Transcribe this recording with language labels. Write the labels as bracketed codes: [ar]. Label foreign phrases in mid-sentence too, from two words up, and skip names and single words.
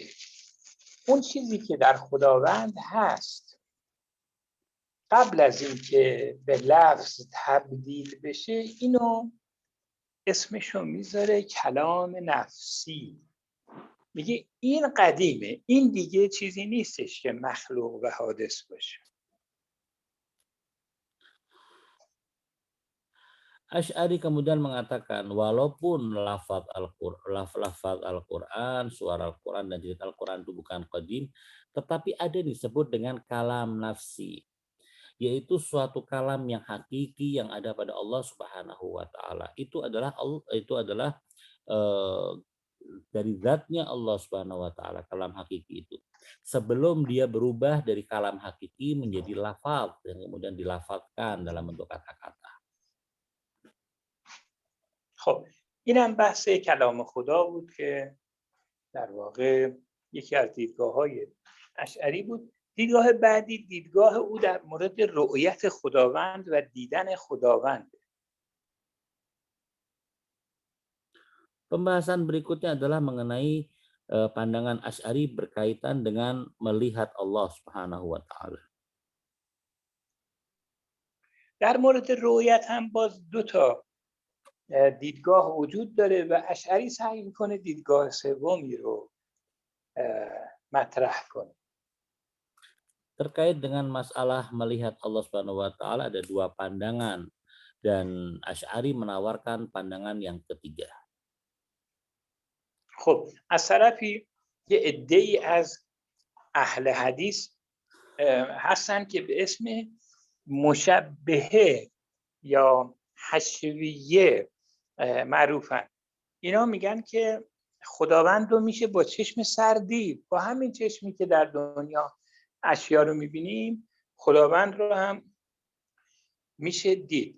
[fa] اون چیزی که در خداوند هست قبل از اینکه به لفظ تبدیل بشه اینو اسمشو میذاره کلام نفسی. میگه این قدیمه، این دیگه چیزی نیستش که مخلوق و حادث باشه. [id] Asy'ari kemudian mengatakan walaupun lafaz Al-Quran, suara Al-Quran dan jilid Al-Quran itu bukan qadim, tetapi ada disebut dengan kalam nafsi, yaitu suatu kalam yang hakiki yang ada pada Allah [ar] سبحانه وتعالى. [id] Itu adalah dari zatnya Allah [ar] سبحانه وتعالى, [id] kalam hakiki itu. Sebelum dia berubah dari kalam hakiki menjadi lafaz yang kemudian dilafazkan dalam bentuk kata-kata. [fa] خب اینم بحث کلام خدا بود که در واقع یکی از دیدگاه‌های اشعری بود. دیدگاه بعدی دیدگاه او در مورد رؤیت خداوند و دیدن خداوند. [id] Pembahasan berikutnya adalah mengenai pandangan Asy'ari berkaitan dengan melihat Allah [ar] سبحانه وتعالى. [fa] در مورد رؤیت هم باز دو تا دیدگاه وجود داره و اشعری سعی میکنه دیدگاه سومی رو مطرح کنه. [id] Terkait dengan masalah melihat Allah [ar] سبحانه وتعالى [id] ada dua pandangan dan Asy'ari menawarkan pandangan yang ketiga. [fa] خب از طرفی یه عده‌ای از اهل حدیث هستن که به اسم مشبهه یا حشویه معروفن. اینا میگن که خداوند رو میشه با چشم سر دید، با همین چشمی که در دنیا اشیا رو میبینیم خداوند رو هم میشه دید.